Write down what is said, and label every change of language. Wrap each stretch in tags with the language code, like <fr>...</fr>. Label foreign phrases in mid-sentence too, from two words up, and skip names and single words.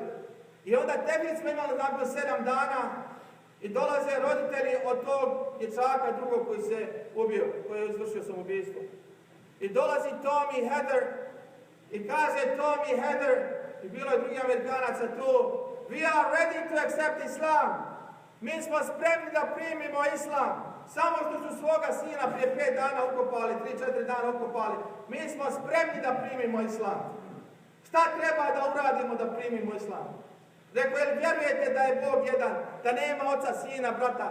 <bs>I onda tebi smo imali nakon 7 dana i dolaze roditelji od tog dječaka drugog koji se ubio, koji je izvršio samoubistvo. I dolazi Tommy Heather i kaže Tommy Heather, i bilo je drugi Amerikanaca tu,</bs> <en>we are ready to accept Islam.</en> <bs>Mi smo spremni da primimo Islam. Samo što su svoga sina prije 5 dana ukopali, 3-4 dana ukopali. Mi smo spremni da primimo Islam. Šta treba da uradimo da primimo islam? Rekao, jel vjerujete da je Bog jedan, da nema oca, sina, brata?</bs>